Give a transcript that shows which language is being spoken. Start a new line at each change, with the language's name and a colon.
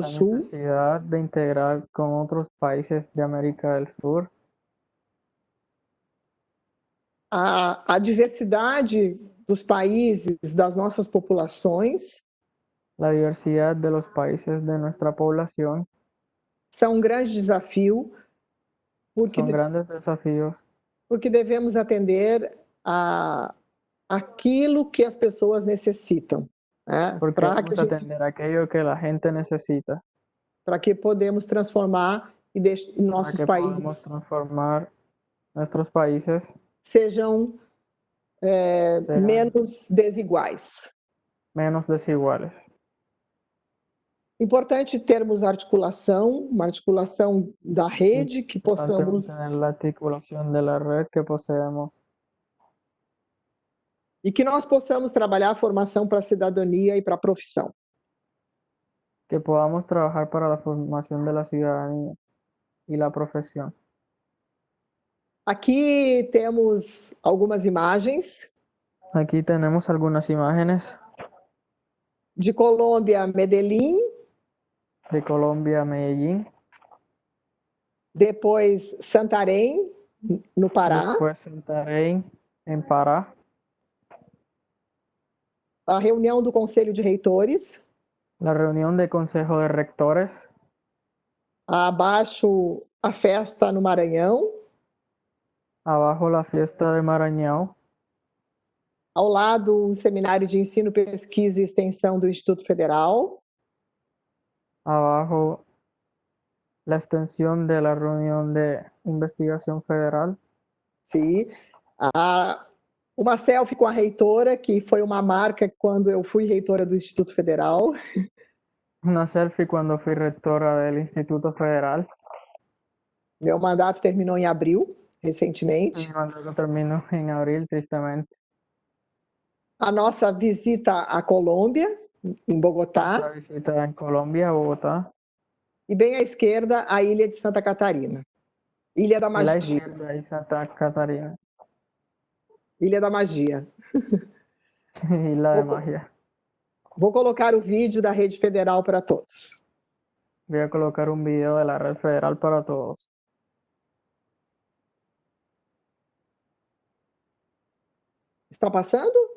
Spanish: la
Portuguese: Sul,
Spanish: necesidad de integrar con otros países de América del Sur,
Portuguese: a diversidade dos países, das nossas populações,
Spanish: la diversidad de los países de nuestra población,
Portuguese: são um grande desafio,
Spanish: son grandes desafíos
Portuguese: porque devemos atender aquilo que as pessoas necessitam, né?
Spanish: porque vamos a atender aquello que la gente necesita,
Portuguese: para que podemos transformar e nossos
Spanish: para que podamos
Portuguese: países
Spanish: transformar nuestros países
Portuguese: sejam
Spanish: sean
Portuguese: menos desiguais.
Spanish: menos desiguales.
Portuguese: Importante termos uma articulação da rede, que possamos
Spanish: Tener la articulación de la red que poseemos
Portuguese: e que nós possamos trabalhar a formação para a cidadania e para a profissão.
Spanish: que podamos trabajar para la formación de la ciudadanía y la profesión.
Portuguese: Aqui temos algumas imagens
Spanish: Aquí tenemos algunas imágenes
Portuguese: de Colômbia, Medellín,
Spanish: de Colombia, Medellín,
Portuguese: depois Santarém, no Pará,
Spanish: después Santarém, en Pará,
Portuguese: a reunião do Conselho de Reitores,
Spanish: la reunión de Consejo de Rectores,
Portuguese: abaixo a festa no Maranhão,
Spanish: abajo la fiesta de Maranhão,
Portuguese: ao lado o Seminário de Ensino, Pesquisa e Extensão do Instituto Federal,
Spanish: abajo la extensión de la reunión de investigación federal,
Portuguese: sim, uma selfie com a reitora, que foi uma marca quando eu fui reitora do Instituto Federal.
Spanish: una selfie cuando fui rectora del Instituto Federal.
Portuguese: Meu mandato terminou em abril, recentemente.
Spanish: Mi mandato terminó en abril, tristemente.
Portuguese: A nossa visita à Colômbia, em Bogotá.
Spanish: Nuestra visita en Colombia, Bogotá.
Portuguese: E bem à esquerda, a ilha de Santa Catarina. Ilha da
Spanish: Y la
Portuguese: Magia.
Spanish: izquierda y Santa Catarina.
Portuguese: Ilha da Magia.
Spanish: Isla de Magia.
Portuguese: Vou colocar o vídeo da Rede Federal para todos.
Spanish: Voy a colocar un video de la red federal para todos.
Portuguese: Está passando?